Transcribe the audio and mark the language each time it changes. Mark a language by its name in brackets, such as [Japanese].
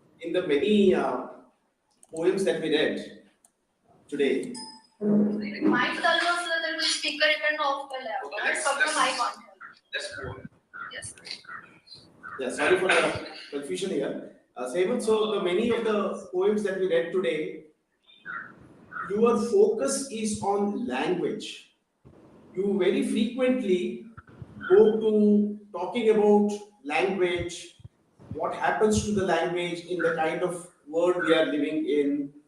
[English] in the many poems that we read today. [Marathi] Mic चालू असलं तर मी स्पीकर इकडनं ऑफ केलाय. फक्त माईक ऑन ठेवला. [English] Let's move on. Yes. Yeah, sorry for the confusion here. Hemant, so the many of the poems that we read today, your focus is on language. You very frequently go to talking about language, what happens to the language in the kind of world we are living in.